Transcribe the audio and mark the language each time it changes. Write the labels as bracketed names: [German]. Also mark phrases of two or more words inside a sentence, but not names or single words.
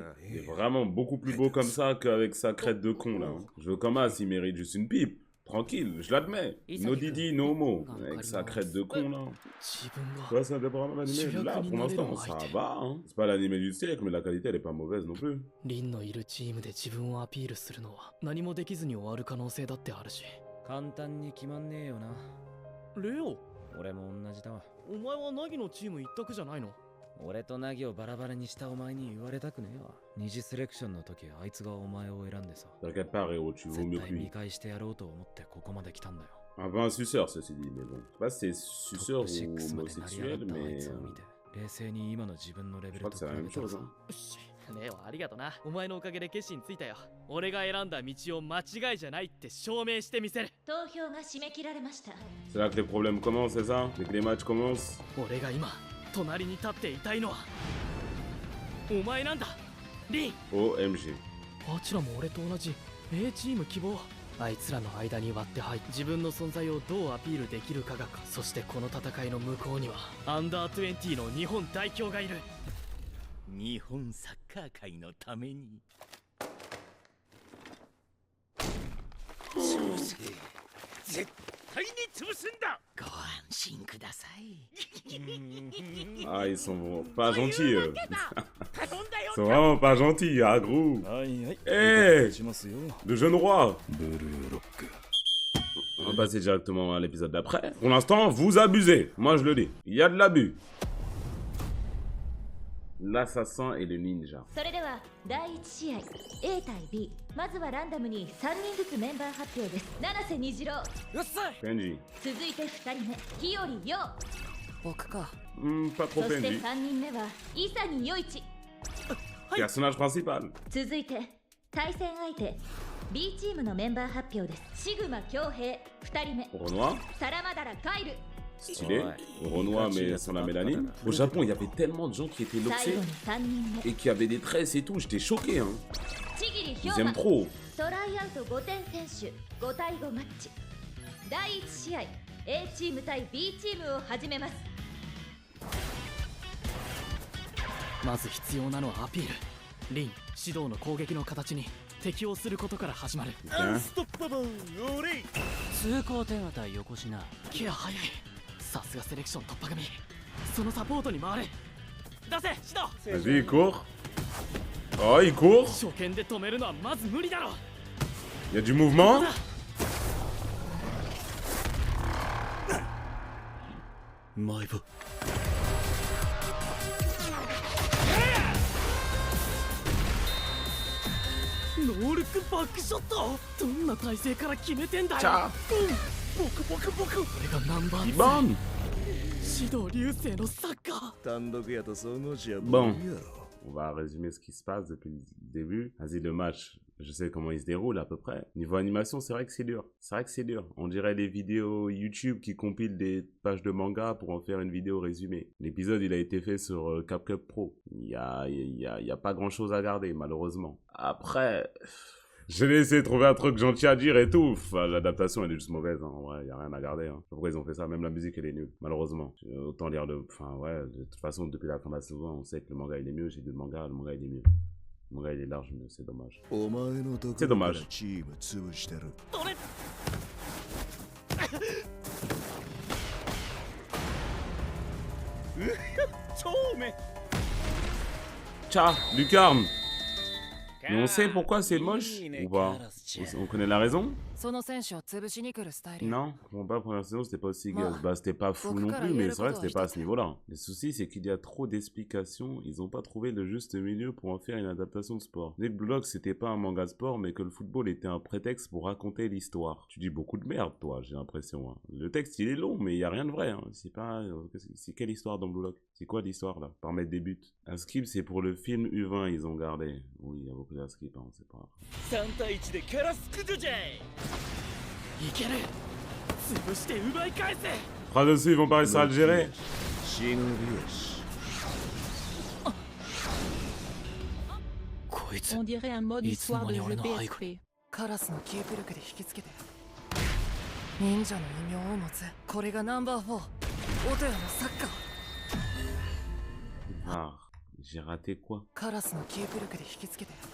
[French] Il est vraiment beaucoup plus beau comme ça qu'avec sa crête de con là. Je veux comme As, il mérite juste une pipe. tranquille, je l'admets. No Didi, no Mo. Avec sa crête de con, là. Ouais, c'est un des programmes animés. Là, pour l'instant, ça va, hein. C'est pas l'animé du siècle, mais la qualité, elle est pas mauvaise non plus. [Japanese] リンのいるチームで自分をアピールするのは何もできずに終わる可能性だってあるし。簡単に決まんねえよな。レオ、俺も同じだわ。お前はナギのチーム一択じゃないの？俺とナギをバラバラにしたお前に言われたくねえわ。二次セレクションの時あいつがお前を選んでさ。 [French] T'inquiète pas, Réo, tu vaux mieux que lui. [Japanese] 見返してやろうと思ってここまで来たんだよ。 [French] Un peu un suceur, ceci dit, mais bon. Je sais pas si c'est suceur ou homosexuel, mais. Je crois que c'est la même chose, hein. [Japanese] レオありがとな。お前のおかげで決心ついたよ。俺が選んだ道を間違いじゃないって証明してみせる。投票が締め切られました。 [French] C'est là que les problèmes commencent, c'est ça? Dès que les matchs commencent? [Japanese] 俺が今隣に立っていたいのはお前なんだ、リン。 [English] OMG. [Japanese] あちらも俺と同じ A チーム希望。あいつらの間に割って入って自分の存在をどうアピールできるかが。そしてこの戦いの向こうにはアンダー20の日本代表がいる。日本サッカー界のために潰せ。絶対に潰すんだ。ご安心ください。 [French] Ah, ils sont pas gentils. Ils sont vraiment pas gentils, ah gros. Hey, le jeune roi. On va passer directement à l'épisode d'après. Pour l'instant, vous abusez. Moi, je le dis. Il y a de l'abus. L'assassin et le ninja. [Japanese] それでは第1試合 A 対 B、 まずはランダムに3人ずつメンバー発表です。七瀬虹郎、うっさい。 Kenji. 続いて2人目日和陽、僕か。 [French] Pas [Japanese] そ [French] trop [Japanese] して Kenji. 3人目は潔陽一。 [French] Personnage principal. [Japanese] 続いて対戦相手 B チームのメンバー発表です。シグマ恭平2人目、 Renoir. サラマダラカイル、 [French] Stylé. Renoir, mais sans la mélanine. Au Japon, il y avait tellement de gens qui étaient [Japanese] 最 [French] loxés [Japanese] 後に3人目 [French] et qui avaient des tresses et tout. J'étais choqué, hein. [Japanese] 千桐 [French] Ils [Japanese] 氷 [French] aiment [Japanese] 馬。 [French] trop. [Japanese] トライアウト5点選手5対5マッチ。第1試合 A チーム対 B チームを始めます。まず必要なのはアピール。リン、指導の攻撃の形に適応することから始まる。 [French] Hein? [Japanese] 通行点当たりよこしな。ケア早い。さすがセレクション突破組。そのサポートに回れ。出せ指導。 [French] Vas-y, il court. Oh, il court. [Japanese] 初見で止めるのはまず無理だろ。 [French] Il y a du mouvement. [Japanese] マイブ。ノールックバックショット。どんな体勢から決めてんだよ。 [French] Ciao. [Japanese] 僕。俺がナンバー [French] Bam. [Japanese] 2。指導流星のサッカー。単独やと総合しや [French] Bon. On va résumer ce qui se passe depuis le début. Vas-y, le match. Je sais comment il se déroule à peu près. Niveau animation, c'est vrai que c'est dur. C'est vrai que c'est dur. On dirait les vidéos YouTube qui compilent des pages de manga pour en faire une vidéo résumée. L'épisode, il a été fait sur CapCut Pro. Il y a pas grand chose à garder, malheureusement. Après, j'ai essayé de trouver un truc gentil à dire et tout. Enfin, l'adaptation, elle est juste mauvaise, hein. En vrai, y a rien à garder, hein. Pourquoi ils ont fait ça? Même la musique, elle est nulle, malheureusement. Autant lire le... Enfin, ouais, de toute façon, depuis la fin de la saison, on sait que le manga, il est mieux. J'ai lu le manga il est mieux. Le manga, il est large, mais c'est dommage. [Japanese] お前のとこ [French] C'est [Japanese] ろから [French] dommage. [Japanese] チーム潰してる。俺。超目。 [French] Tcha, Lucarne. Mais on sait pourquoi c'est moche ou pas? On connaît la raison? [Japanese] その選手を潰しに来るスタイル。 [French] Non, pour pas la première saison, c'était pas aussi Moi, gaz. Bah, c'était pas fou beaucoup non de plus, mais carrière c'est vrai que pour c'était pas à toi, ce niveau-là. Le souci, c'est qu'il y a trop d'explications. Ils ont pas trouvé le juste milieu pour en faire une adaptation de sport. Dès que Blue Lock, c'était pas un manga sport, mais que le football était un prétexte pour raconter l'histoire. Tu dis beaucoup de merde, toi, j'ai l'impression. Hein. Le texte, il est long, mais il y a rien de vrai. Hein. C'est pas... C'est quelle histoire dans Blue Lock? C'est quoi l'histoire, là? Par mettre des buts. Un skip, c'est pour le film U20, ils ont gardé. Oui, il y a beaucoup de skip, hein, c'est pas grave. [Japanese] 3 対1でキャラスクジュジェイ。いける。潰して奪い返せ。 [French] Pas dessus, ils vont pas réussir à le gérer. [Japanese] 忍びよし。こいつ。 [French] On dirait un mode histoire de jeu Ils sont dans les PSP. [Japanese] カラスのキープ力で引きつけて。忍者の異名を持つ。これがナンバー4。オトヤのサッカー。 [French] Ah, j'ai raté quoi? [Japanese] カラスのキープ力で引きつけて。